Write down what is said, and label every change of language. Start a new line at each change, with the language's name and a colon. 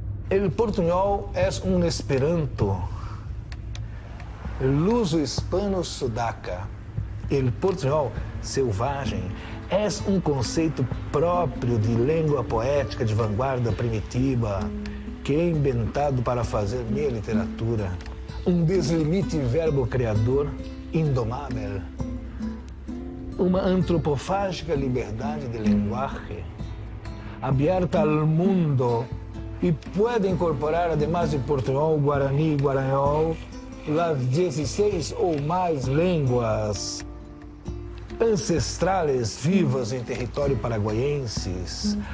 Spanish: El portuñol es un esperanto. El uso hispano sudaca.
Portuguese: El portuñol selvagem é um conceito próprio de língua poética de vanguarda primitiva que é inventado para fazer minha literatura. Um deslimite verbo criador indomável. uma antropofágica liberdade de linguagem
Spanish: abierta al mundo y puede incorporar, además de portuñol, guaraní y guarañol, las 16 o más lenguas ancestrales vivas en territorio paraguayenses.